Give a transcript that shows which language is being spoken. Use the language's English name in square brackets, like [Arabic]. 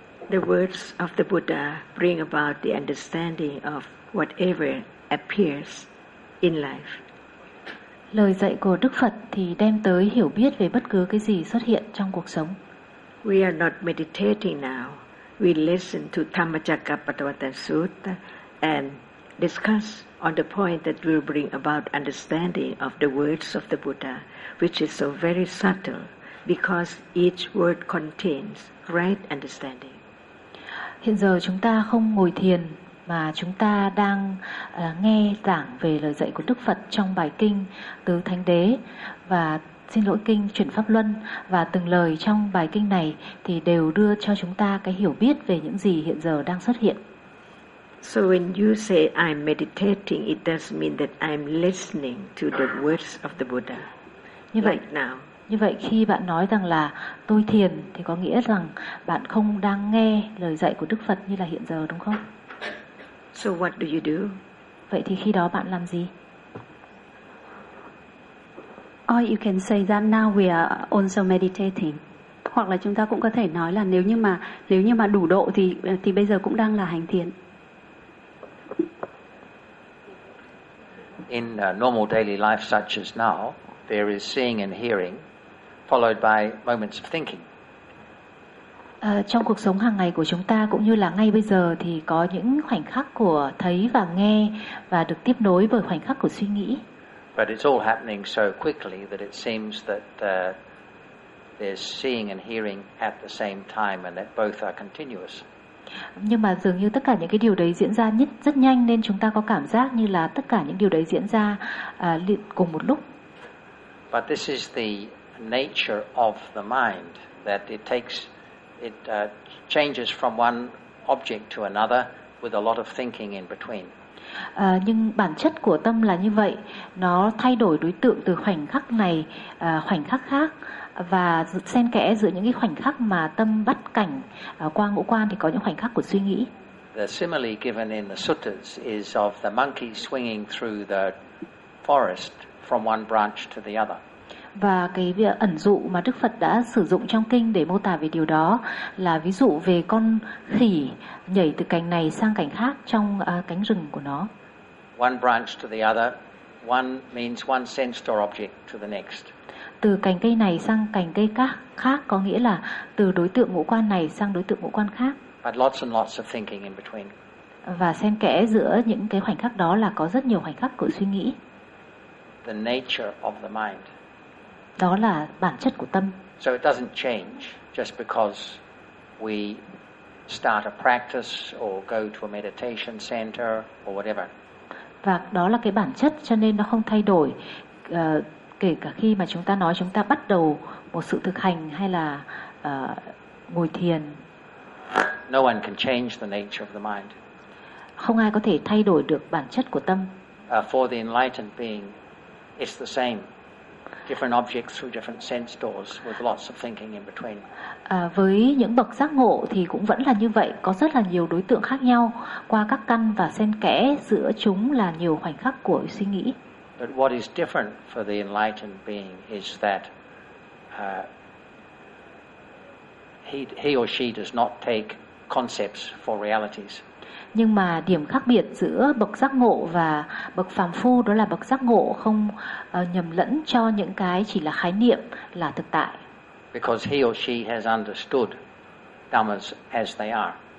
[English] The words of the Buddha bring about the understanding of whatever appears in life. [Vietnamese] Lời dạy của Đức Phật thì đem tới hiểu biết về bất cứ cái gì xuất hiện trong cuộc sống. [English] We are not meditating now. We listen to Dhammacakkappavattana Sutta and discuss on the point that will bring about understanding of the words of the Buddha, which is so very subtle because each word contains right understanding. [Vietnamese] Hiện giờ chúng ta không ngồi thiền mà chúng ta đang nghe giảng về lời dạy của Đức Phật trong bài kinh Tứ Thánh Đế, và xin lỗi kinh Chuyển Pháp Luân và từng lời trong bài kinh này thì đều đưa cho chúng ta cái hiểu biết về những gì hiện giờ đang xuất hiện. [English] So when you say I'm meditating, it does mean that I'm listening to the words of the Buddha. [Vietnamese] Như vậy [English] right now. [Vietnamese] Như vậy khi bạn nói rằng là tôi thiền thì có nghĩa rằng bạn không đang nghe lời dạy của Đức Phật như là hiện giờ đúng không? [English] So what do you do? [Vietnamese] Vậy thì khi đó bạn làm gì? [English] Or you can say that now we are also meditating. [Vietnamese] Hoặc là chúng ta cũng có thể nói là nếu như mà đủ độ thì bây giờ cũng đang là hành thiền. [English] In normal daily life such as now, there is seeing and hearing followed by moments of thinking. [Vietnamese] Trong cuộc sống hàng ngày của chúng ta cũng như là ngay bây giờ thì có những khoảnh khắc của thấy và nghe và được tiếp nối bởi khoảnh khắc của suy nghĩ. [English] But it's all happening so quickly that it seems that there's seeing and hearing at the same time and that both are continuous. [Vietnamese] Nhưng mà dường như tất cả những cái điều đấy diễn ra rất nhanh nên chúng ta có cảm giác như là tất cả những điều đấy diễn ra cùng một lúc. [English] But this is the nature of the mind that it takes changes from one object to another with a lot of thinking in between. [Vietnamese] Nhưng bản chất của tâm là như vậy, nó thay đổi đối tượng từ khoảnh khắc này khoảnh khắc khác và xen kẽ giữa những cái khoảnh khắc mà tâm bắt cảnh qua ngũ quan thì có những khoảnh khắc của suy nghĩ. [English] The simile given in the suttas is of the monkey swinging through the forest from one branch to the other. [Vietnamese] Và cái ẩn dụ mà Đức Phật đã sử dụng trong kinh để mô tả về điều đó là ví dụ về con khỉ nhảy từ cành này sang cành khác trong cánh rừng của nó. [English] One branch to the other, one means one sense or object to the next. [Vietnamese] Từ cành cây này sang cành cây khác có nghĩa là từ đối tượng ngũ quan này sang đối tượng ngũ quan khác. [English] But lots and lots of thinking in between. [Vietnamese] Và xen kẽ giữa những cái khoảnh khắc đó là có rất nhiều khoảnh khắc của suy nghĩ. [English] The nature of the mind. [Vietnamese] Đó là bản chất của tâm. [English] So it doesn't change just because we start a practice or go to a meditation center or whatever. [Vietnamese] Và đó là cái bản chất cho nên nó không thay đổi kể cả khi mà chúng ta nói chúng ta bắt đầu một sự thực hành hay là ngồi thiền. [English] No one can change the nature of the mind. [Vietnamese] Không ai có thể thay đổi được bản chất của tâm. [English] For the enlightened being, it's the same. Different objects through different sense doors with lots of thinking in between. [Vietnamese] Với những bậc giác ngộ thì cũng vẫn là như vậy, có rất là nhiều đối tượng khác nhau qua các căn và xen kẽ giữa chúng là nhiều khoảnh khắc của suy nghĩ. [English] But what is different for the enlightened being is that he or she does not take concepts for realities. [Vietnamese] Nhưng mà điểm khác biệt giữa bậc giác ngộ và bậc phàm phu đó là bậc giác ngộ không nhầm lẫn cho những cái chỉ là khái niệm là thực tại. [English] Because he or she has understood dhammas as they are.